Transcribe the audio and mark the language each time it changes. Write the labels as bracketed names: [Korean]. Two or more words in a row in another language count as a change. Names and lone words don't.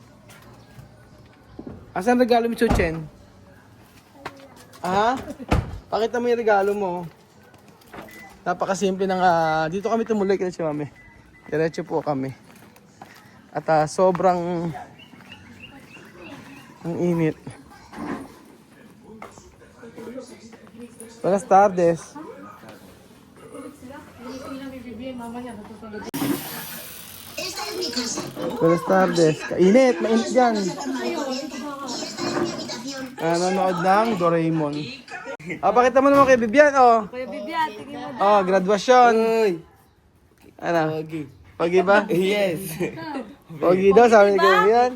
[Filipino] Asan regalo mo, Chuchen? Pakita mo yung regalo mo. Napakasimple ng dito kami tumuloy kaya si Mami. Diretso po kami. At sobrang ang init. [Spanish] Buenas tardes. Buenas tardes. [Filipino] Kainit, mainit dyan. Nanonood ng Doraemon. Pakita mo naman kay Bibian, Kuya Bibian, tingin mo. Graduasyon. Ano? Pogi ba? Yes. Pogi daw, sabi ni Kuya Bibian.